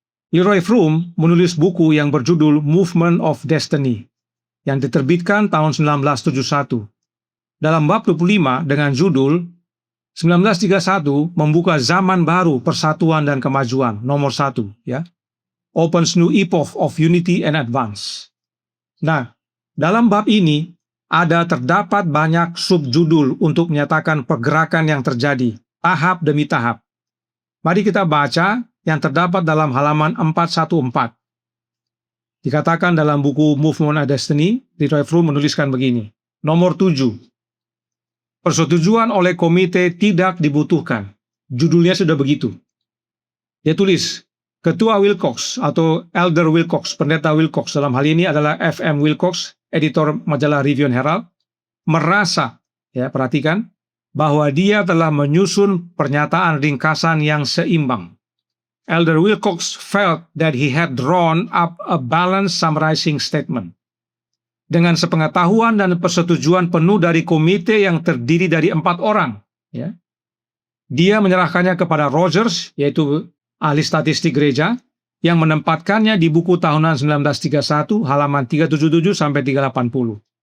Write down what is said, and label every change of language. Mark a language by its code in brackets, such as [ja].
[id] Leroy Froom menulis buku yang berjudul Movement of Destiny yang diterbitkan tahun 1971. Dalam bab 25 dengan judul 1931 membuka zaman baru persatuan dan kemajuan, nomor 1, ya. [en] Opens new epoch of unity and advance. [id] Nah, dalam bab ini terdapat banyak subjudul untuk menyatakan pergerakan yang terjadi, tahap demi tahap. Mari kita baca yang terdapat dalam halaman 414. Dikatakan dalam buku Movement of Destiny, Leroy Froom menuliskan begini. Nomor 7. Persetujuan oleh komite tidak dibutuhkan. Judulnya sudah begitu. Dia tulis, Ketua Wilcox atau Elder Wilcox, Pendeta Wilcox dalam hal ini adalah F.M. Wilcox, editor majalah Review and Herald, merasa, ya perhatikan, bahwa dia telah menyusun pernyataan ringkasan yang seimbang. [en] Elder Wilcox felt that he had drawn up a balanced summarizing statement. [id] Dengan sepengetahuan dan persetujuan penuh dari komite yang terdiri dari 4 orang, ya. Dia menyerahkannya kepada Rogers, yaitu ahli statistik gereja, yang menempatkannya di buku tahunan 1931 halaman 377 sampai 380.